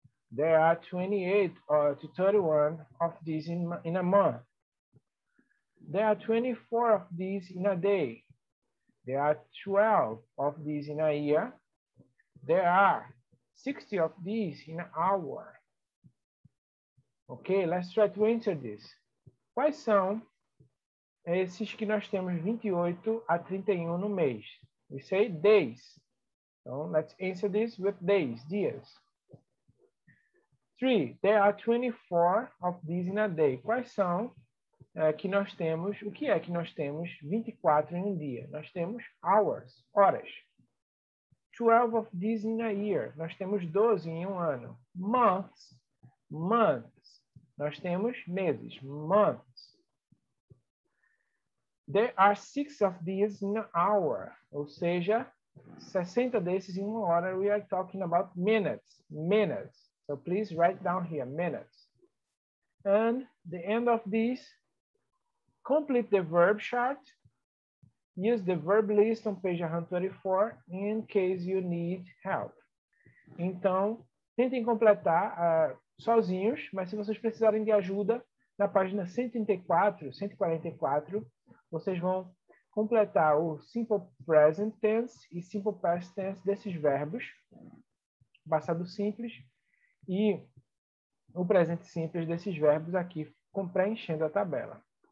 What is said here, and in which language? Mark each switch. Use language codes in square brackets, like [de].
[en] There are 28 to 31 of these in a month. There are 24 of these in a day. There are 12 of these in a year. There are 60 of these in an hour. Ok, let's try to answer this. [pt] Quais são esses que nós temos 28 a 31 no mês? [en] We say days. So let's answer this with days, dias. 3, there are 24 of these in a day. [pt] Quais são que nós temos, o que é que nós temos 24 em um dia? Nós temos [en] hours, horas. 12 of these in a year. [pt] Nós temos 12 em um ano. Months, months. Nós temos meses, months. [en] There are 6 of these in an hour. [pt] Ou seja, 60 desses em uma hora. [en] We are talking about minutes, minutes. So please write down here, minutes. And the end of this, complete the verb chart. Use the verb list on page 134 in case you need help. [pt] Então, tentem completar sozinhos, mas se vocês precisarem de ajuda, na página 134, 144, vocês vão completar o simple present tense e simple past tense desses verbos, passado simples, e o presente simples desses verbos aqui, preenchendo a tabela.